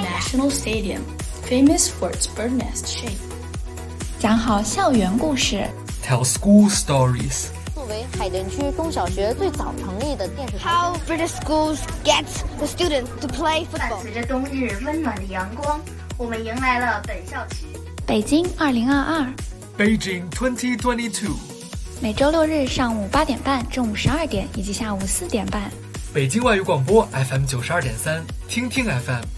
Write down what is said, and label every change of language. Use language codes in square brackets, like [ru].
[en] The National Stadium, famous for its bird nest shape. [zh] 讲好校园故事。 [en] Tell school stories. [zh] 作为海淀区中小学最早成立的电视台。 [en] How British schools get the students to play football. [zh] 伴随着冬日温暖的阳光，我们迎来了本校区。北京2022。 [en] Beijing 2022。 [zh] 每周六日上午8点半、中午12点以及下午4点半。北京外语广播 FM 92.3，听听 FM。